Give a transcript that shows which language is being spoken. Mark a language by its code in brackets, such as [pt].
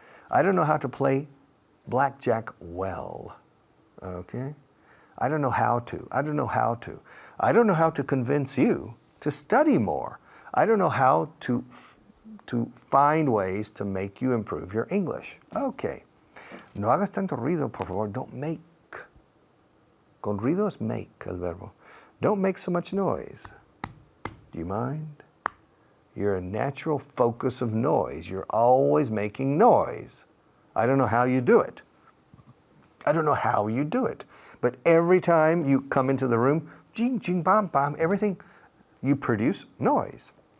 [en] I don't know how to play blackjack well. Okay? I don't know how to. I don't know how to. I don't know how to convince you to study more. I don't know how to find ways to make you improve your English. Okay. [es] No hagas tanto ruido, por favor. [en] Don't make. [es] Con ruido es make, el verbo. [en] Don't make so much noise. Do you mind? You're a natural focus of noise. You're always making noise. I don't know how you do it. I don't know how you do it. But every time you come into the room, jing, jing, bam, bam, everything, you produce noise.